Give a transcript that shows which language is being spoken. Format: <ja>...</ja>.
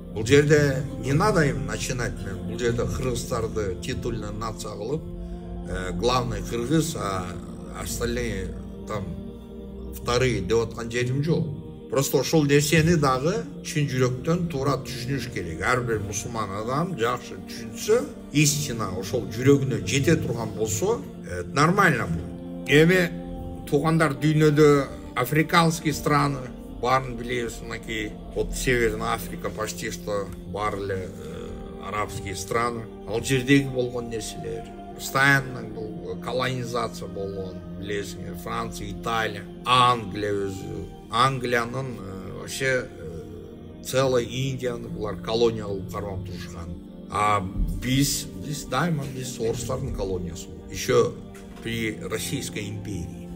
<ky>Бул жерде</ky> <ru>не надо им начинать,</ru> <ky>бул жерде кыргыздарды титульный нация кылып, главный кыргыз,</ky> <ru>а остальные там вторые</ru> <ky>деп аткан жерим жок. Просто ошол нерсени дагы чын жүрөктөн туура түшүнүш керек. Ар бир мусулман адам жакшы түшүнсө, истина ошол жүрөгүнө жете турган болсо, нормально бул. Эми туугандар, дүйнөдө</ky> <ru>африканский страны,</ru> <ky>барын билебиз, мынакей вот Северная Африка</ky> <ru>почти что</ru> <ky>бар эле</ky> <ru>арабские страны.</ru> <ky>Ал жердеги болгон нерселер постоянно бул колонизация болгон, билесиңер, Франция, Италия, Англия өзү. Англиянын</ky> <ru>вообще целая</ru> <ky>Индияны булар колония кылып кармап турушкан. А биз орустардын колониясы.</ky> <ru>Еще при Российской империи.</ru>